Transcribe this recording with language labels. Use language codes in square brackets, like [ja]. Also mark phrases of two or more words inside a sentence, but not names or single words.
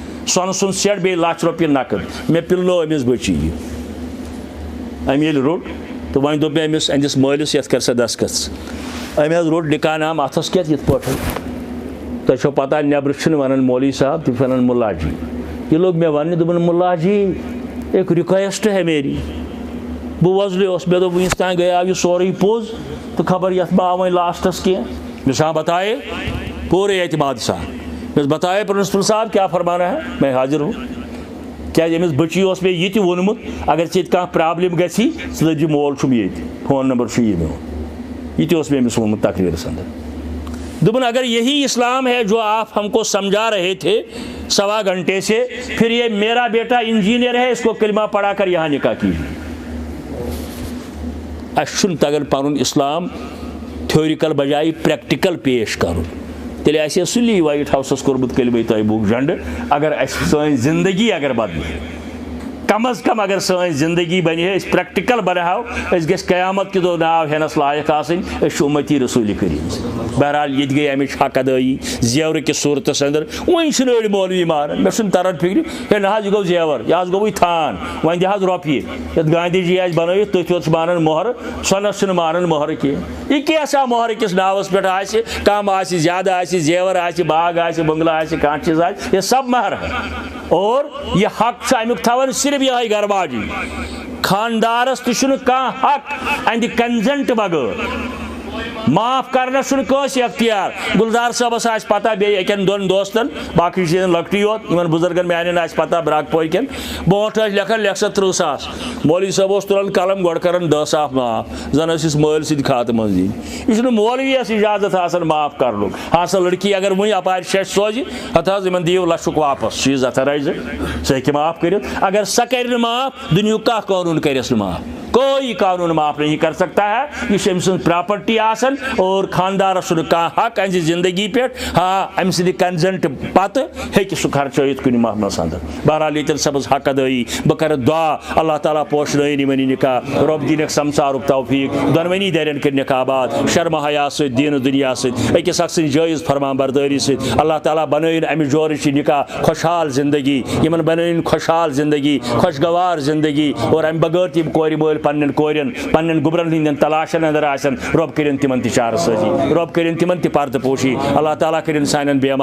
[ks] سۄنہٕ سُنٛد سٮ۪ٹ بیٚیہِ ₹1,00,000 نقد مےٚ پِلنو أمِس بٔچی یہِ أمۍ ییٚلہِ روٚٹ تہٕ وۄنۍ دوٚپ مےٚ أمِس أہنٛدِس مٲلِس یَتھ کر سا دسخت أمۍ حظ روٚٹ نِکاح نام اَتھَس کٮ۪تھ یِتھ پٲٹھۍ تۄہہِ چھو پتہ نٮ۪برٕ چھِنہٕ وَنان مولوی صاحب تِم چھِ وَنان مُلا جی یہِ لوٚگ مےٚ وَننہِ دوٚپُن [ur] مُلا جی ایک رِکویسٹ ہے میری [ks] بہٕ وۄزلیوس مےٚ دوٚپ وٕنیُس تانۍ گٔیاو یہِ سورُے پوٚز تہٕ خبر یَتھ ما آو وۄنۍ لاسٹَس کینٛہہ مےٚ سا بتائے پوٗرٕ اعتماد سان مےٚ بتائے پرنسپل صاحب [ur] کیٛاہ فرمانا ہے میں حاضر ہوں [ks] کیٛازِ أمِس بٔچی اوس مےٚ یہِ تہِ ووٚنمُت اگر ژےٚ ییٚتہِ کانٛہہ پرٛابلِم گژھی ژٕ دٔپزِ مول چھُم ییٚتہِ فون نمبر چھُ یہِ میون یہِ تہِ اوس مےٚ أمِس ووٚنمُت تقریٖرَس اندر دوٚپُن [ur] اگر یہی اسلام ہے جو آپ ہم کو سمجھا رہے تھے 1.25 گھنٹے سے پھر یہ میرا بیٹا انجینئر ہے اس کو کلمہ پڑھا کر یہاں نکاح کیجیے [ks] اَسہِ چھُنہٕ تگان پَنُن اسلام تھیورِکل بجایہِ پریکٹِکل پیش کرُن تیٚلہِ آسہِ ہے سُلی وایٹ ہاوسَس کوٚرمُت کلمہ طیبُک جنڈٕ اگر اَسہِ سٲنۍ زندگی اگر بدلہِ کم از کم اگر سٲنۍ زندگی بنہِ ہے أسۍ پریکٹِکل بناوو أسۍ گژھِ قیامت کہِ دۄہ ناو ہٮ۪نَس لایق آسٕنۍ أسۍ چھِ اُمتی رسوٗلِ کریٖم بہرحال ییٚتہِ گٔے اَمِچ حق ادٲیی زیورٕ کِس صوٗرتس اندر وۄنۍ چھِنہٕ أڑۍ مولوی ماران مےٚ چھُنہٕ تران فِکرِ ہے نہ حظ یہِ گوٚو زیور یہِ حظ گوٚوٕے تھان وۄنۍ دِ حظ رۄپیہِ یَتھ گاندھی جی آسہِ بنٲوِتھ تٔتھۍ یوت چھِ مانان مۄہرٕ سۄنس چھِنہٕ مانان مۄہرٕ کینٛہہ یہِ کیٛاہ مۄہرٕ کِس ناوَس پٮ۪ٹھ آسہِ کم آسہِ زیادٕ آسہِ زیور آسہِ باغ آسہِ بنگلہٕ آسہِ کانٛہہ چیٖز آسہِ یہِ [ur] سب مہر ہے اور [ks] یہ حق چھُ امیُک تھاوان صرف یِہوٚے گھر واجی خاندارس تہِ چھُنہٕ کانٛہہ حق اہنٛدِ کنزنٹ بغٲر معاف کرنس چھُنہٕ کٲنٛسہِ اختیار گُلزار صٲبس آسہِ پتہ بیٚیہِ أکٮ۪ن دۄن دوستن باقٕے چھِ یِم لۄکٹی یوت یِمن بُزرگن میانٮ۪ن آسہِ پتہ براک پورِ کٮ۪ن برونٛٹھ ٲسۍ لیکھان لیکھ سا 30,000 مولوی صٲب اوس تُلان قلم گۄڈٕ کران 10,000 معاف زن ٲسِس مٲلۍ سۭتۍ کھاتہٕ منٛز دِنۍ یہِ چھُنہٕ مولوِیس اجازت آسان معاف کرنُک ہاں سۄ لڑکی اگر وُنہِ اپارِ شیٚش سوزِ ہتہٕ حظ یِمن دِیِو لچھُک واپس چیٖز ہتھا رَزِ سۄ ہیٚکہِ معاف کٔرِتھ اگر سۄ کرِ نہٕ معاف دُنیُک کانٛہہ قونوٗن کٔرِس نہٕ معاف [ur] کوئی قانون معاف نہیں کر سکتا ہے [ks] یہ چھِ أمۍ سٕنٛز پراپرٹی آسان اور خاندارس چھُنہٕ کانٛہہ حق اہنٛزِ زندگی پٮ۪ٹھ ہاں اَمہِ سٕنٛدِ کنزنٹ پتہٕ ہیٚکہِ سُہ خرچٲیِتھ کُنہِ محلس اندر بہرحال ییٚتٮ۪ن سبز حق ادٲیی بہٕ کرٕ دعا اللہ تعالیٰ پوشنٲیِن یِمن یہِ نکاح رۄب دِنکھ سمسارُک توفیٖق دۄنوٕنی دَرٮ۪ن کٔرنِکھ آباد شرمہٕ حیا سۭتۍ دیٖنہٕ دُنیا سۭتۍ أکِس اکھ سٕنٛدِ جٲیِز فرمان بردٲری سۭتۍ اللہ تعالیٰ بنٲیِن اَمہِ جورٕچ یہِ نکاح خۄشحال زندگی یِمن بنٲیِن خۄشحال زندگی خۄشگوار زندگی اور اَمہِ بغٲر تہِ یِم کورِ مٲلۍ پننٮ۪ن کورٮ۪ن پننٮ۪ن گُبرن ہٕنٛدٮ۪ن تلاشن اندر آسن رۄب کٔرِنۍ تِمن تہِ چارٕ سٲزی رۄب کٔرِنۍ تِمن تہِ پردٕ پوشی اللہ تعالیٰ کٔرِنۍ سانٮ۪ن